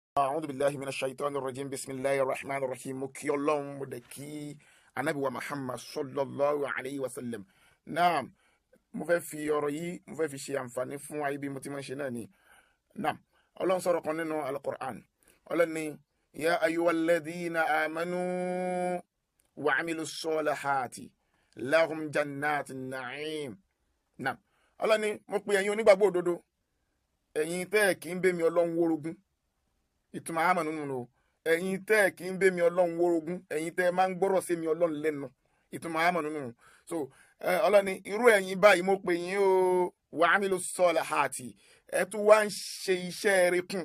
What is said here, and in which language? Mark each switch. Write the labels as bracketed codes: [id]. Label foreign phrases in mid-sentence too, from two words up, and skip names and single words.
[ar] أعوذ بالله من الشيطان الرجيم. بسم الله الرحمن الرحيم. [yo] Mo kí Ọlọ́run, mo dẹ̀ kí Ànábì wa Muhammad [ar] صلى الله عليه وسلم. [yo] Naam, mo fẹ́ fi ọ̀rọ̀ yìí, mo fẹ́ fi ṣe àǹfààní fún wa bí mo ti máa ń ṣe náà ni. Naam, Ọlọ́run sọ̀rọ̀ kan nínú Al-Qur'an. Ọlọ́run ní [ar] يا أيها الذين آمنوا وعملوا الصالحات لهم جنات النعيم. [yo] Naam, Ọlọ́run ní mo pe ẹ̀yin onígbàgbọ́ òdodo, ẹ̀yin tẹ́ kì í bẹ́ mi Ọlọ́run wórogún. Ìtumọ̀ àmọ́ nínú ẹ̀yin tẹ́ kì í bẹ́ mi Ọlọ́run wórogún, ẹ̀yin tẹ́ máa ń gbọ́rọ̀ sí mi Ọlọ́run lẹ́nu. Ìtumọ̀ àmọ́ nínú. So Ọlọ́run ní irú ẹ̀yin báyìí mo pè yín o, [ar] وعملوا الصالحات, [yo] ẹ tún wá ń ṣe iṣẹ́ rere kún.